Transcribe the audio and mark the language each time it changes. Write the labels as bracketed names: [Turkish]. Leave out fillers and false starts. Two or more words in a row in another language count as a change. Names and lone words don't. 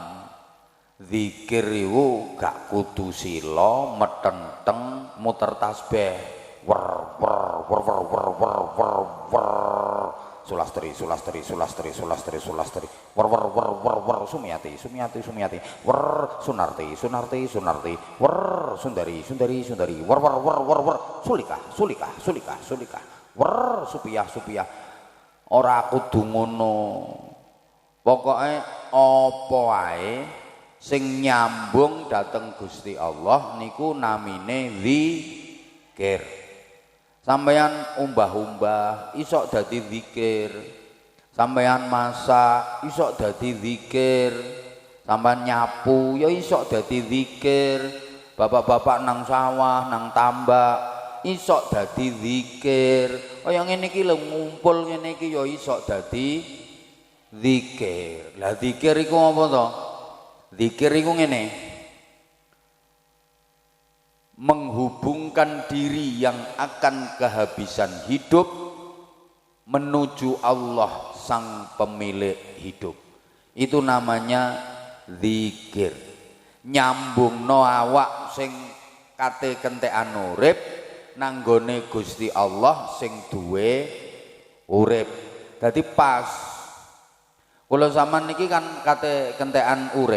[Javanese] Zikir iku gak kudu sila, metenteng, muter tasbih. Wer wer wer wer wer wer wer wer. Sulastri sulastri sulastri sulastri sulastri wer wer wer wer wer Sumiati Sumiati Sumiati wer Sunarti Sunarti Sunarti wer Sundari Sundari Sundari wer wer wer wer wer Sulika Sulika Sulika Sulika wer Supiah Supiah. Ora kudu ngono. Pokoke apa wae sing nyambung dateng Gusti Allah niku namine zikir. Sampeyan umbah-umbah isok dadi zikir, sampeyan masak isok dadi zikir, sampeyan nyapu ya isok dadi zikir, bapak-bapak nang sawah nang tambak isok dadi zikir. Kaya ngene iki lho ngumpul ngene iki ya isok dadi zikir. Lah zikir iku apa to? Zikir iku ngene, [Indonesian] menghubungkan diri yang akan kehabisan hidup menuju Allah sang pemilik hidup. Itu namanya zikir. [Javanese] Nyambungno awak sing kate kentekan urip nanggone Gusti Allah sing duwe urip. Dadi pas kula sampean niki kan kate kentekan urip.